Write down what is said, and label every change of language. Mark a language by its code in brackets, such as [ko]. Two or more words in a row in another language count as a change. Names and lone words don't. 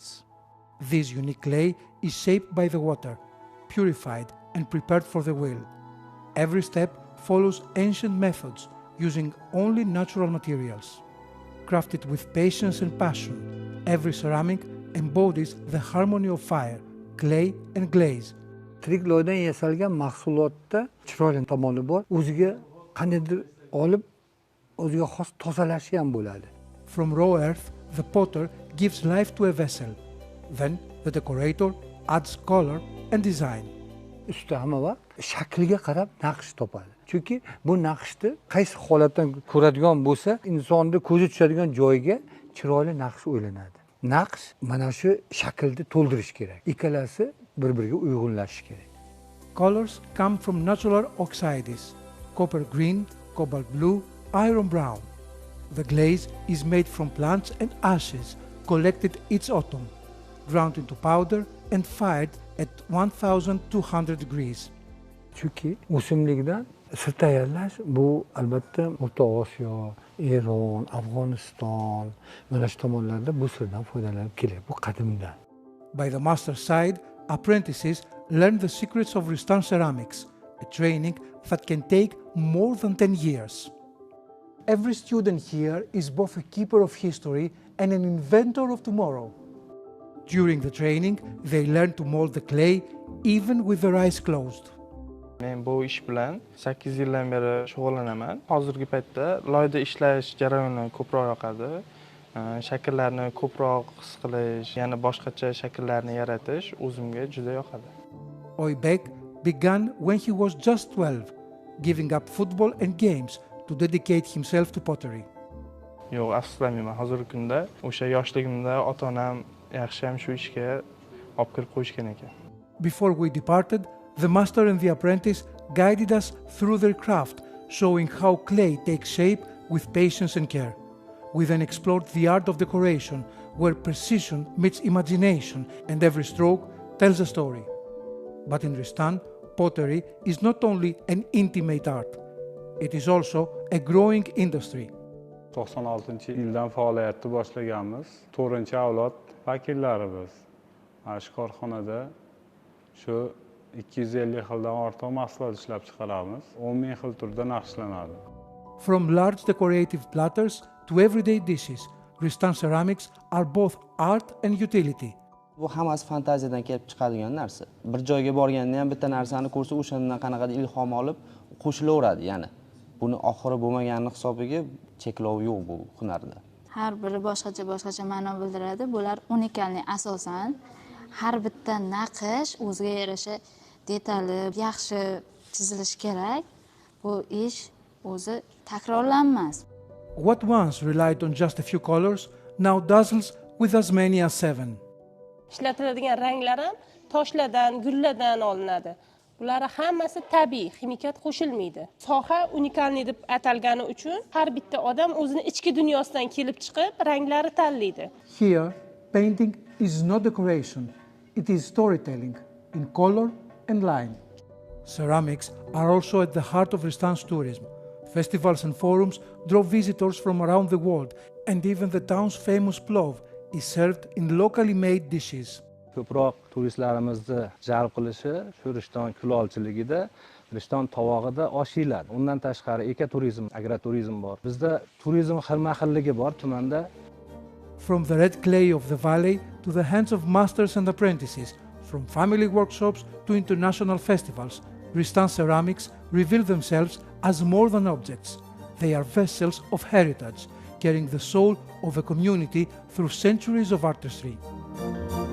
[en] This unique clay is shaped by the water, purified and prepared for the wheel. Every step follows ancient methods, using only natural materials. Crafted with patience and passion, every ceramic embodies the harmony of fire, clay and glaze. [uz] Tirik loydan yasalgan mahsulotda chiroyli tomoni bor. O'ziga qandaydir olib, o'ziga xos tozalashi ham bo'ladi. [en] From raw earth, the potter gives life to a vessel. Then the decorator adds color and design. [uz] Ustida hamma vaqt shakliga qarab naqsh topadi. Chunki bu naqshni qaysi holatdan ko'radigan bo'lsa, insonni ko'zi tushadigan joyga chiroyli naqsh o'ylanadi. Naqsh mana shu shaklni to'ldirish kerak. Ikkalasi bir-biriga uyg'unlashishi kerak. [en] Colors come from natural oxides: copper green, cobalt blue, iron brown. The glaze is made from plants and ashes collected each autumn, ground into powder and fired at 1200 degrees. [uz] Chunki o'simlikdan sir tayyorlash bu albatta O'rta Osiyo, Eron, Afg'oniston mana shu tomonlarda bu sirdan foydalanib keladi. Bu qadimdan. [en] By the master's side, apprentices learn the secrets of Ristan ceramics, a training that can take more than 10 years. Every student here is both a keeper of history and an inventor of tomorrow. During the training, they learn to mold the clay even with their eyes closed. [uz] Men bu ish bilan 8 yildan beri shug'ullanaman. Hozirgi paytda loyda ishlash jarayoni ko'proq yoqadi. Shakllarni ko'proq his qilish, yana boshqacha shakllarni yaratish o'zimga juda yoqadi. [en] Oybek began when he was just 12, giving up football and games to dedicate himself to pottery. [uz] Yo'q, afsuslanmayman. Hozirgi kunda o'sha yoshligimda ota-onam yaxshi ham shu ishga olib kirib qo'yishgan ekan. [en] Before we departed, the master and the apprentice guided us through their craft, showing how clay takes shape with patience and care. We then explored the art of decoration, where precision meets imagination and every stroke tells a story. But in Ristan, pottery is not only an intimate art, it is also a growing industry. [uz] 96-yildan faoliyatni boshlaganmiz. 4-avlod vakillarimiz. Mana shu korxonada shu 250 xildan ortiq mahsulot ishlab chiqaramiz. 10 ming xil turda naqshlanadi. [en] From large decorative platters to everyday dishes, Ristan ceramics are both art and utility. [uz] Bu hammasi fantaziyadan kelib chiqadigan narsa. Bir joyga borganda ham bitta narsani ko'rsa, o'shandan qanaqadir ilhom olib qo'shilaveradi, ya'ni. Buni oxiri bo'lmaganini hisobiga cheklov yo'q bu hunarda. Har biri boshqacha ma'no bildiradi. Bular unikalni asosan har bitta naqsh o'ziga yarasha detali yaxshi chizilishi kerak. Bu ish o'zi takrorlanmas. [en] What once relied on just a few colors now dazzles with as many as 7. [uz] Ishlatiladigan ranglar ham toshlardan, gullardan olinadi. Bular hammasi tabiiy, ximikat qo'shilmaydi. Soha unikalni deb atalgani uchun har bitta odam o'zining ichki dunyosidan kelib chiqib, ranglari tanlaydi. [en] Here, painting is not decoration, it is storytelling in color and line. Ceramics are also at the heart of Ristan's tourism. Festivals and forums draw visitors from around the world, and even the town's famous plov is served in locally made dishes. [uz] Ko'proq turistlarimizni jalb qilishi shu Rishton kulolchiligida, Rishton tovog'ida osh yeyiladi. Undan tashqari ekoturizm, agroturizm bor. Bizda turizm xilma-xilligi bor tumanda. [en] From the red clay of the valley to the hands of masters and apprentices, from family workshops to international festivals, Ristan ceramics reveal themselves as more than objects. They are vessels of heritage, carrying the soul of a community through centuries of artistry.